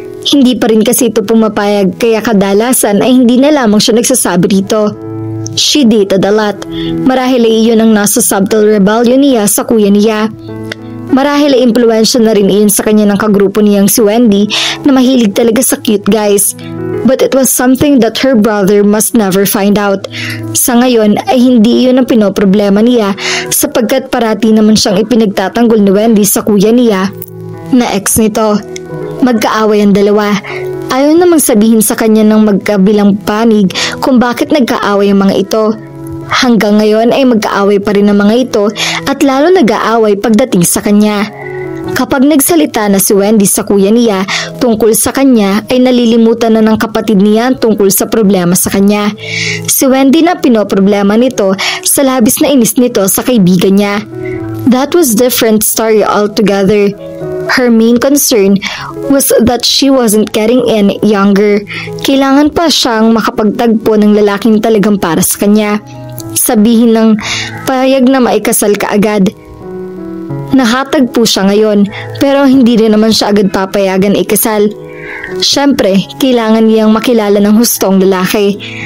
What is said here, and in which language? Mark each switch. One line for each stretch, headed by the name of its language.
Filipino: Hindi pa rin kasi ito pumapayag kaya kadalasan ay hindi na lamang siya nagsasabi rito.
English: She dated a lot.
Filipino: Marahil ay iyon ang nasa subtle rebellion niya sa kuya niya. Marahil ay impluwensya na rin iyon sa kanya ng kagrupo niyang si Wendy na mahilig talaga sa
English: cute guys. But it was something that her brother must never find out.
Filipino: Sa ngayon ay hindi iyon ang pinoproblema niya sapagkat parati naman siyang ipinagtatanggol ni Wendy sa kuya niya na ex nito. Magkaaway ang dalawa. Ayaw namang sabihin sa kanya ng magkabilang panig kung bakit nagkaaway ang mga ito. Hanggang ngayon ay magkaaway pa rin ang mga ito at lalo nag-aaway pagdating sa kanya. Kapag nagsalita na si Wendy sa kuya niya tungkol sa kanya ay nalilimutan na ng kapatid niya tungkol sa problema sa kanya. Si Wendy na pinoproblema nito sa labis na inis nito sa kaibigan niya.
English: That was different story altogether. Her main concern was that she wasn't getting in younger.
Filipino: Kailangan pa siyang makapagtagpo ng lalaking talagang para sa kanya. Sabihin ng payag na maikasal ka agad. Nakatagpo siya ngayon pero hindi rin naman siya agad papayagan ikasal. Siyempre, kailangan niyang makilala ng hustong lalaki.